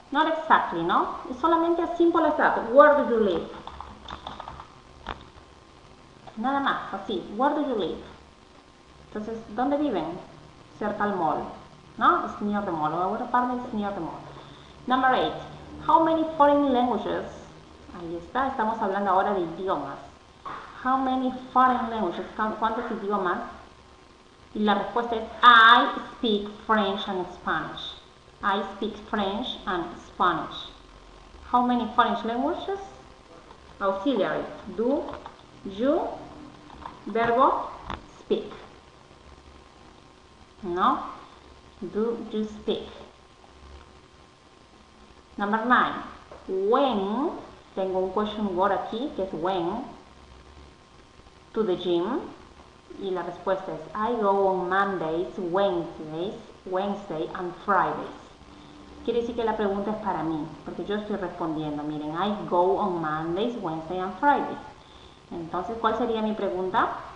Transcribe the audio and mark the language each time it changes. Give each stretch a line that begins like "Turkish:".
English: Not exactly, ¿no?
Spanish: Es solamente
English: as simple as that. Where do you live?
Spanish: Nada más, así.
English: Where do you live?
Spanish: Entonces, ¿dónde viven? Cerca al mall, ¿no?
English: It's near the mall. Our apartment is near the mall. Number 8. How many foreign languages?
Spanish: Ahí está, estamos hablando ahora de idiomas.
English: How many foreign languages?
Spanish: ¿Cuántos idiomas? Y la respuesta es
English: I speak French and Spanish. I speak French and Spanish. How many foreign languages? Auxiliary. Do, you, verbo, speak? No? Do you speak? Number 9. When,
Spanish: tengo un
English: question word
Spanish: aquí que es
English: when, to the gym.
Spanish: Y la respuesta es
English: I go on Mondays, Wednesday and Fridays.
Spanish: Quiere decir que la pregunta es para mí, porque yo estoy respondiendo. Miren,
English: I go on Mondays, Wednesday and Fridays.
Spanish: Entonces, ¿cuál sería mi pregunta?